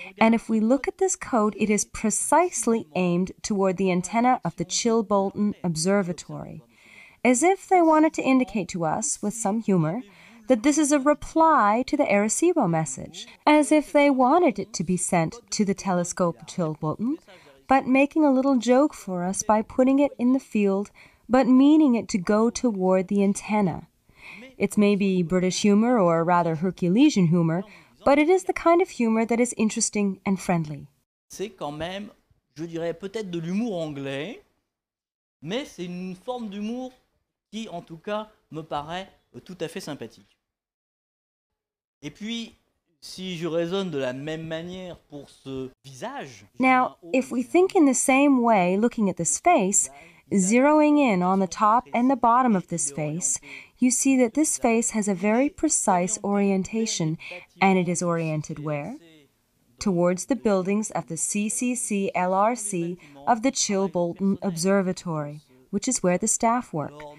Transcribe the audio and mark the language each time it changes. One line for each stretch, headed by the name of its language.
English: And if we look at this code, it is precisely aimed toward the antenna of the Chilbolton Observatory, as if they wanted to indicate to us, with some humor, that this is a reply to the Arecibo message, as if they wanted it to be sent to the telescope of Chilbolton, but making a little joke for us by putting it in the field, but meaning it to go toward the antenna. It's maybe British humor or rather Herculesian humor, but it is the kind of humor that is interesting and friendly.
French: C'est quand même, je dirais peut-être de l'humour anglais, mais c'est une forme d'humour qui, en tout cas, me paraît tout à fait sympathique. Et puis, si je raisonne de la même manière pour ce visage...
English: Now, if we think in the same way looking at this face, Zeroing in on the top and the bottom of this face, you see that this face has a very precise orientation, and it is oriented where? Towards the buildings of the CCC-LRC of the Chilbolton Observatory, which is where the staff work.